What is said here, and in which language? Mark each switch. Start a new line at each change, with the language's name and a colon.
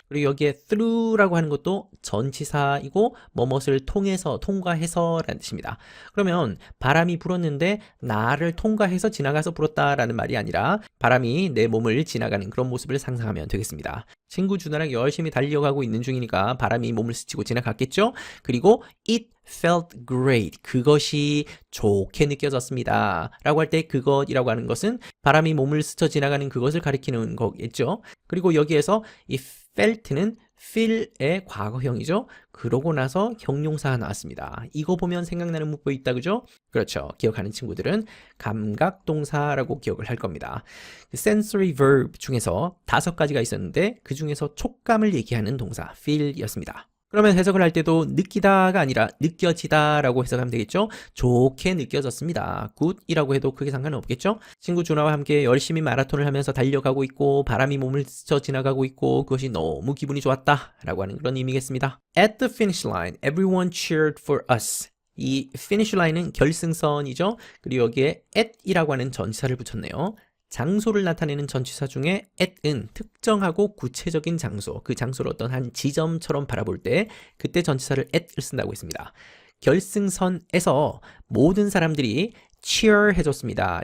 Korean: 그리고 여기에 through라고 하는 것도 전치사이고 뭐뭇을 통해서 통과해서 라는 뜻입니다. 그러면 바람이 불었는데 나를 통과해서 지나가서 불었다라는 말이 아니라 바람이 내 몸을 지나가는 그런 모습을 상상하면 되겠습니다. 친구 준하랑 열심히 달려가고 있는 중이니까 바람이 몸을 스치고 지나갔겠죠?
English: 그리고 it felt great.
Korean: 그것이 좋게 느껴졌습니다. 라고 할 때 그것이라고 하는 것은 바람이 몸을 스쳐 지나가는 그것을 가리키는 거겠죠? 그리고 여기에서 이 felt는 feel의 과거형이죠. 그러고 나서 형용사가 나왔습니다. 이거 보면 생각나는 문법이 있다 그죠? 그렇죠. 기억하는 친구들은 감각동사라고 기억을 할 겁니다. sensory verb 중에서 5가지가 있었는데 그 중에서 촉감을 얘기하는 동사 feel이었습니다. 그러면 해석을 할 때도 느끼다가 아니라 느껴지다 라고 해석하면 되겠죠? 좋게 느껴졌습니다. 굿이라고 해도 크게 상관은 없겠죠? 친구 준하와 함께 열심히 마라톤을 하면서 달려가고 있고 바람이 몸을 스쳐 지나가고 있고 그것이 너무 기분이 좋았다 라고 하는 그런 의미겠습니다.
English: At the finish line, everyone cheered for us.
Korean: 이 finish line은 결승선이죠? 그리고 여기에 at이라고 하는 전치사를 붙였네요. 장소를 나타내는 전치사 중에 at은 특정하고 구체적인 장소, 그 장소를 어떤 한 지점처럼 바라볼 때 그때 전치사를 at을 쓴다고 했습니다. 결승선에서 모든 사람들이 cheer 해줬습니다.